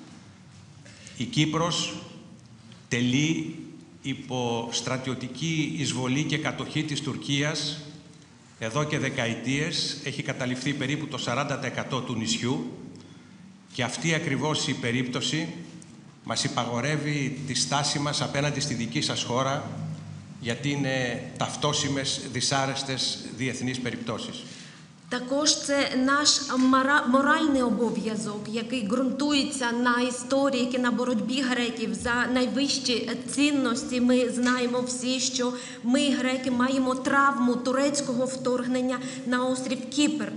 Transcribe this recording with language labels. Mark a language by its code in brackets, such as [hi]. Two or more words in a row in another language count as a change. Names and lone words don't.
[el] Η Κύπρος τελεί υπό στρατιωτική εισβολή και κατοχή της Τουρκίας εδώ και δεκαετίες, έχει καταληφθεί περίπου το 40% του νησιού και αυτή ακριβώς η περίπτωση μας υπαγορεύει τη στάση μας απέναντι στη δική σας χώρα, γιατί είναι ταυτόσιμες, δυσάρεστες διεθνείς περιπτώσεις. [uk] Також це наш моральний обов'язок, який ґрунтується на історії, на боротьбі греків за найвищі цінності. Ми знаємо всі, що ми, греки, маємо травму турецького вторгнення на острів Кіпр.